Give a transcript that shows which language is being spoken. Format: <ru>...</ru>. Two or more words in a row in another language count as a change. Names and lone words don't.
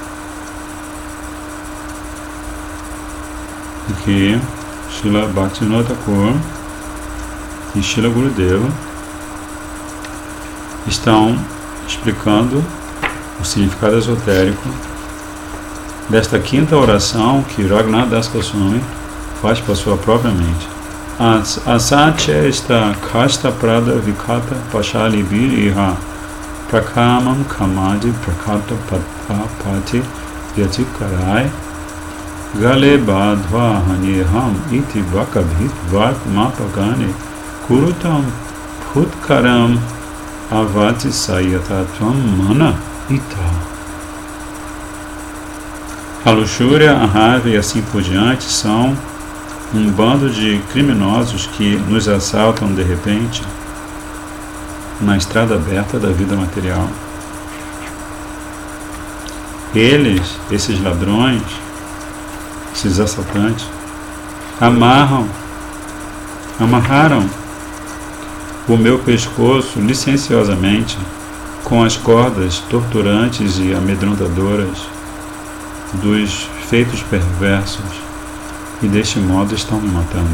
<pt>Aqui, Srila Bhaktivinoda Thakur e Srila Gurudeva estão explicando o significado esotérico desta 5ª oração que Raghunath Das Goswami faz para sua própria mente.</pt> <sa>Asatya esta kasta prada vikata pashali viriha prakamam kamadi prakata patapati vyatikarai gale badhva haniham iti vakabhit vat mapagane kurutam phutkaram avati sayatatvam mana ita.</sa> <pt>A luxúria, a raiva e assim por diante são um bando de criminosos que nos assaltam de repente na estrada aberta da vida material. Eles, esses ladrões, esses assaltantes, amarraram o meu pescoço licenciosamente com as cordas torturantes e amedrontadoras dos feitos perversos e deste modo estão me matando.</pt>